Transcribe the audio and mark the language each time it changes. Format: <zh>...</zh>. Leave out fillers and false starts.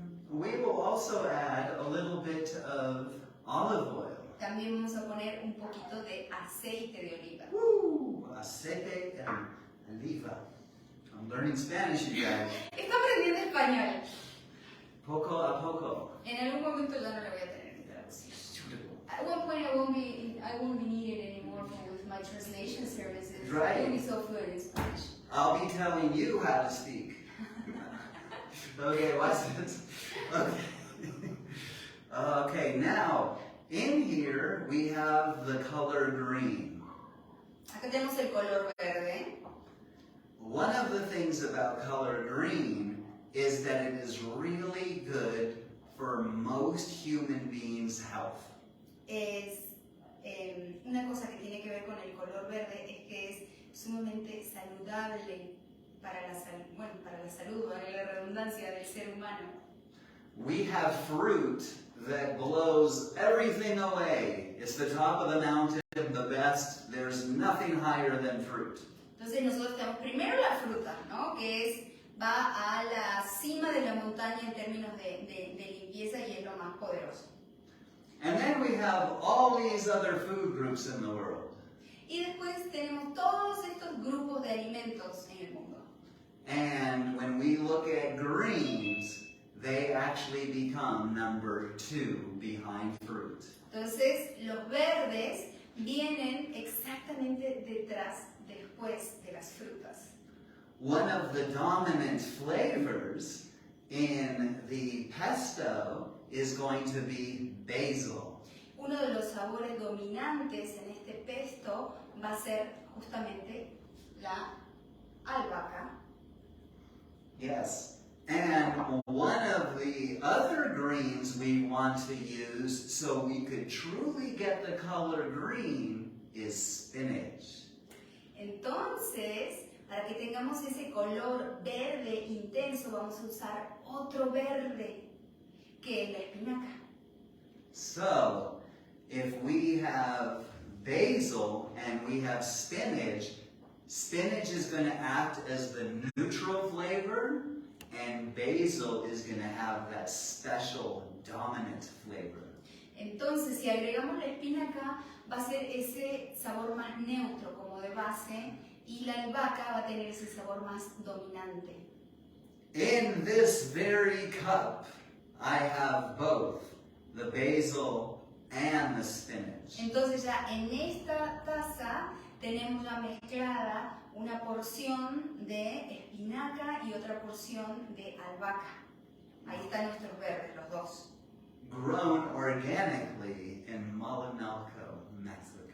<en>we will also add a little bit of olive oil.</en> <es>También vamos a poner un poquito de aceite de oliva. Woo! Aceite de oliva.</es> <en>I'm learning Spanish, you guys.</en> <es>Está aprendiendo español. Poco a poco. En algún momento ya no le voy a tener mi traducción.</es> <en>At one point I won't be needed anymore with my translation services. Right. I won't be so fluent in Spanish. I'll be telling you how to speak. Okay, watch this. Okay. Okay, now, in here we have the color green.</en> <es>Acá tenemos el color verde.</es> <en>One of the things about color green is that it is really good for most human beings' health.</en> <es>Es una cosa que tiene que ver con el color verde es que es sumamente saludable para la salud, para la redundancia del ser humano.</es> <en>We have fruit that blows everything away. It's the top of the mountain, the best. There's nothing higher than fruit.</en> <es>Entonces nosotros tenemos primero la fruta, ¿no? Va a la cima de la montaña en términos de limpieza y es lo más poderoso.</es> <en>And then we have all these other food groups in the world.</en> <es>Y después tenemos todos estos grupos de alimentos en el mundo.</es> <en>And when we look at greens, they actually become number 2 behind fruit.</en> <es>Entonces los verdes vienen exactamente después de las frutas.</es> <en>One of the dominant flavors in the pesto is going to be basil.</en> <es>Uno de los sabores dominantes en este pesto va a ser justamente la albahaca.</es> <en>Yes. And one of the other greens we want to use so we could truly get the color green is spinach.</en> <es>Entonces, para que tengamos ese color verde intenso, vamos a usar otro verde, que es la espinaca.</es> <en>So, if we have basil and we have spinach, spinach is going to act as the neutral flavor, and basil is going to have that special dominant flavor.</en> <es>Entonces, si agregamos la espinaca, va a ser ese sabor más neutro como de base, y la albahaca va a tener ese sabor más dominante.</es> <en>In this very cup, I have both the basil and the spinach.</en> <es>Entonces ya en esta taza tenemos ya mezclada una porción de espinaca y otra porción de albahaca. Ahí están nuestros verdes, los dos.</es> <en>Grown organically in Malinalco, Mexico.</en>